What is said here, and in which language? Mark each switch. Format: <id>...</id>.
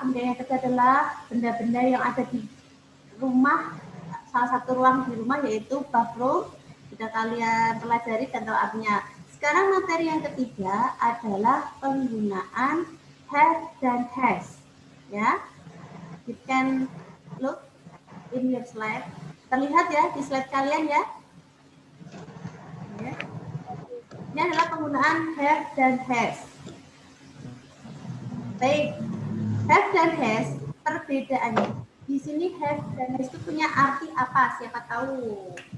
<id>Kemudian yang kedua adalah benda-benda yang ada di rumah, salah satu ruang di rumah yaitu bathroom. Sudah kalian pelajari dan tahu artinya. Sekarang materi yang ketiga adalah penggunaan have dan has.</id> <en>Ya, you can look in your slide.</en> <id>Terlihat ya di slide kalian ya. Ya. Ini adalah penggunaan have dan has. Baik, have dan has perbedaannya. Di sini have dan has itu punya arti apa? Siapa tahu?</id>